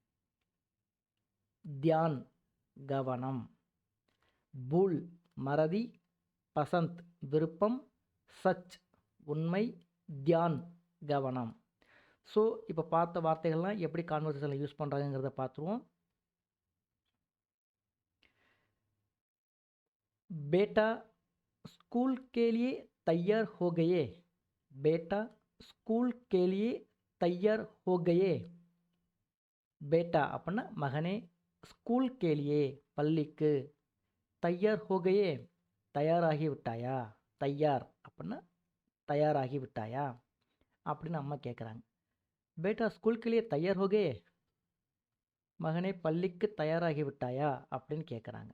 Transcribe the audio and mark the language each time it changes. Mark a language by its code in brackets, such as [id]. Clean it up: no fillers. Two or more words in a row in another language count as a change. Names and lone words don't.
[ta] தியான் கவனம். பூல் மறதி. பசந்த் விருப்பம். சச் உண்மை. தியான் கவனம். ஸோ இப்போ பார்த்த வார்த்தைகள்லாம் எப்படி கான்வர்சேஷனில் யூஸ் பண்ணுறாங்கிறத பார்த்துருவோம். [hi] बेटा स्कूल के लिए तैयार हो गए. बेटा स्कूल के लिए तैयार हो गए. [ta] बेटा அப்படின்னா மகனே. [hi] स्कूल के लिए [ta] பள்ளிக்கு. [hi] तैयार हो गए [ta] தயாராகி விட்டாயா. தயார் அப்படின்னா தயாராகி விட்டாயா அப்படின்னு அம்மா கேட்குறாங்க. [hi] बेटा स्कूल के लिए तैयार हो गए. [ta] மகனே பள்ளிக்கு தயாராகி விட்டாயா அப்படின்னு கேட்குறாங்க.